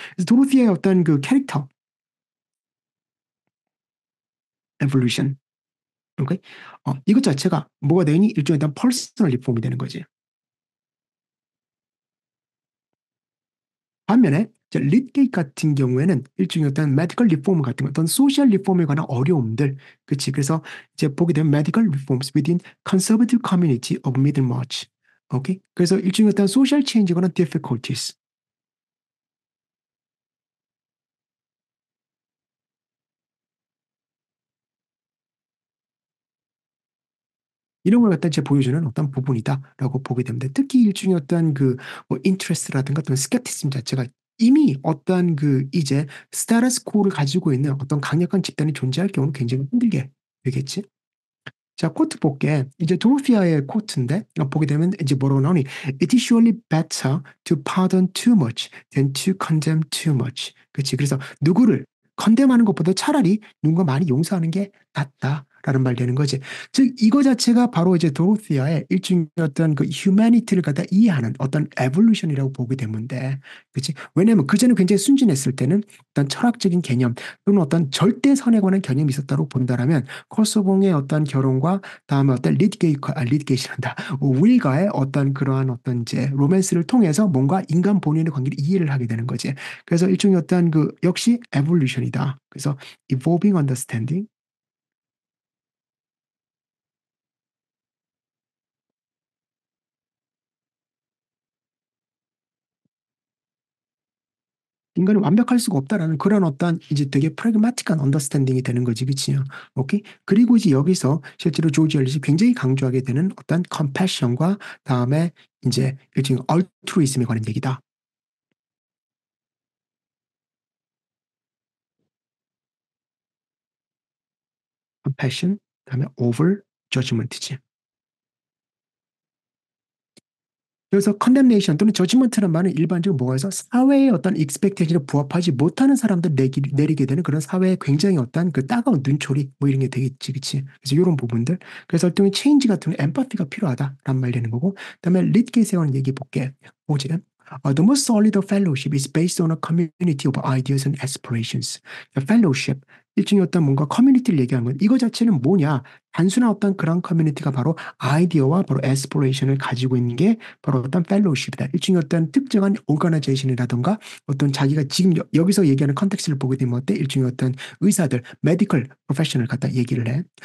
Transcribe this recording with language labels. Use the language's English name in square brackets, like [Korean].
[Korean] 그래서 도로시의 어떤 그 캐릭터 evolution, 오케이? 이것 자체가 뭐가 되니 일종의 어떤 퍼스널 리폼이 되는 거지. 반면에 리드게이트 같은 경우에는 일종의 어떤 메디컬 리폼 같은 어떤 소셜 리폼에 관한 어려움들, 그치? 그래서 이제 보게 되면 [English] medical reforms within conservative community of Middlemarch, [Korean] 오케이? 그래서 일종의 어떤 소셜 체인지에 관한 difficulties 이런 걸 갖다 이제 보여주는 어떤 부분이다라고 보게 됩니다. 특히 일종의 어떤 그뭐 인트레스트라든가 어떤 스캡티즘 자체가 이미 어떤 그 이제 스타러스 코를 가지고 있는 어떤 강력한 집단이 존재할 경우는 굉장히 힘들게 되겠지. 자, 코트 볼게. 이제 도로피아의 코트인데 보게 되면 이제 뭐라고 나오니? [English] It is surely better to pardon too much than to condemn too much. [Korean] 그렇지. 그래서 누구를 컨뎀하는 것보다 차라리 누군가 많이 용서하는 게 같다라는 말 되는 거지. 즉 이거 자체가 바로 이제 도로시아의 일종의 어떤 그 휴머니티를 갖다 이해하는 어떤 에볼루션이라고 보게 되는데, 그렇지? 왜냐하면 그전에 굉장히 순진했을 때는 어떤 철학적인 개념 또는 어떤 절대선에 관한 개념이 있었다고 본다라면 코소봉의 어떤 결혼과 다음에 어떤 리드게이션한다 윌과의 어떤 그러한 어떤 이제 로맨스를 통해서 뭔가 인간 본인의 관계를 이해를 하게 되는 거지. 그래서 일종의 어떤 그 역시 에볼루션이다. 그래서 [English] evolving understanding. [Korean] 인간이 완벽할 수가 없다라는 그런 어떤 이제 되게 프래그마틱한 언더스탠딩이 되는 거지, 그치요? 오케이? 그리고 이제 여기서 실제로 조지 엘리시 굉장히 강조하게 되는 어떤 컴패션과 다음에 이제 일종의 얼트루이즘에 관한 얘기다. 컴패션, 다음에 오버 저지먼트지. 그래서 condemnation 또는 judgment라는 말은 일반적으로 뭐가 해서 사회의 어떤 expectation에 부합하지 못하는 사람들 내리게 되는 그런 사회의 굉장히 어떤 그 따가운 눈초리 뭐 이런 게 되겠지, 그치? 그래서 이런 부분들. 그래서 어떤 체인지 같은 엠파티가 필요하다라는 말 되는 거고. 그다음에 리트게이스에 관한 얘기 볼게. 보지. [English] The most solid fellowship is based on a community of ideas and aspirations. [Korean] fellowship, 일종의 어떤 뭔가 커뮤니티를 얘기하는 건 이거 자체는 뭐냐? 단순한 어떤 그런 커뮤니티가 바로 아이디어와 바로 에스피레이션을 가지고 있는 게 바로 어떤 펠로우십이다. 일종의 어떤 특정한 오가나이제이션이라든가 어떤 자기가 지금 여기서 얘기하는 컨텍스트를 보게 되면 어때? 일종의 어떤 의사들, 메디컬 프로페셔널 갖다 얘기를 해.